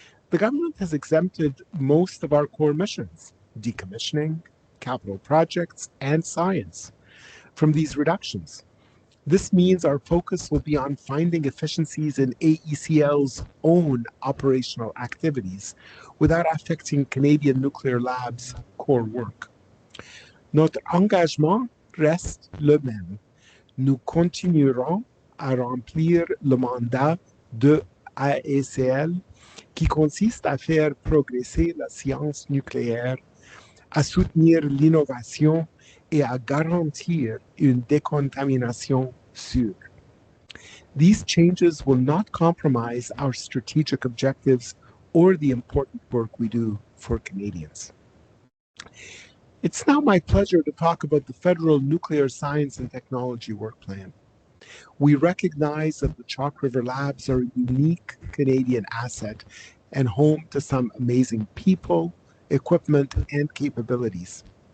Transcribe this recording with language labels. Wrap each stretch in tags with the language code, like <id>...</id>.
<en>The government has exempted most of our core missions, decommissioning, capital projects, and science, from these reductions. This means our focus will be on finding efficiencies in AECL's own operational activities without affecting Canadian Nuclear Lab's core work.</en> <fr>Notre engagement reste le même. Nous continuerons à remplir le mandat de AECL qui consiste à faire progresser la science nucléaire, à soutenir l'innovation et à garantir une décontamination sûre.</fr> <en>These changes will not compromise our strategic objectives or the important work we do for Canadians. It's now my pleasure to talk about the Federal Nuclear Science and Technology Work Plan. We recognize that the Chalk River Labs are a unique Canadian asset and home to some amazing people, equipment, and capabilities.</en>